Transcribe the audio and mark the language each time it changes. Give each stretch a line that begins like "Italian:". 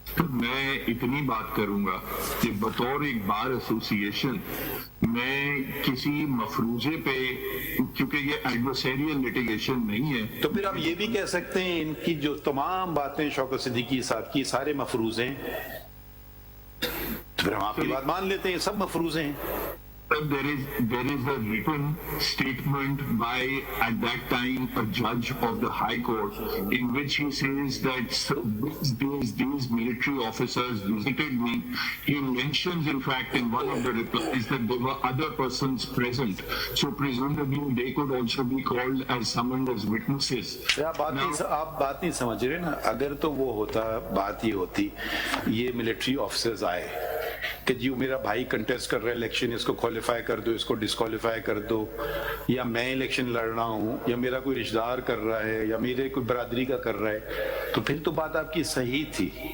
Urdu: میں اتنی بات کروں گا کہ بطور ایک بار ایسوسیشن میں کسی مفروضے پہ, کیونکہ یہ ایڈورسریل لیٹیگیشن نہیں ہے, تو پھر ہم یہ بھی کہہ سکتے ہیں ان کی جو تمام باتیں شوکت صدیقی صاحب کی سارے مفروضے ہیں, تو پھر ہم آپ کی بات مان لیتے ہیں سب مفروضے ہیں.
English: There is a written statement by at that time a judge of the High Court in which he says that these military officers visited me. He mentions in fact in one of the replies that there were other persons present, so presumably they could also be called as summoned as witnesses.
Urdu: آپ بات نہیں سمجھ رہے نا. اگر تو وہ ہوتا, بات یہ ہوتی یہ ملٹری آفیسرز آئے کہ جی میرا بھائی کنٹیسٹ کر رہا ہے الیکشن, اس کو کوالیفائی کر دو, اس کو ڈسکوالیفائی کر دو, یا میں الیکشن لڑ رہا ہوں, یا میرا کوئی رشتہ دار کر رہا ہے, یا میرے کوئی برادری کا کر رہا ہے, تو پھر تو بات آپ کی صحیح تھی.